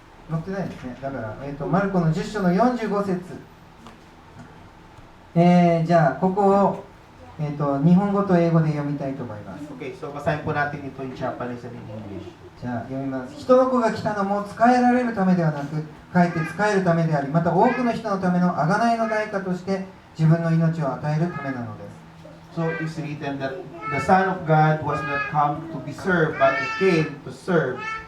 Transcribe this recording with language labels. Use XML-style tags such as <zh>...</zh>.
<ja>載ってないですね。だから、マルコの10章の45節。じゃあ、ここを、日本語と英語で読みたいと思います。</ja> <en>Okay, so</en> <tl>basahin po natin ito</tl> <en>in Japanese and in English.</en> <ja>じゃあ読みます。人の子が来たのも使えられるためではなく、かえって使えるためであり、また多くの人のための贖いの代価として自分の命を与えるためなのです。</ja> <en>So it's written that the Son of God was not come to be served, but He came to serve.</en>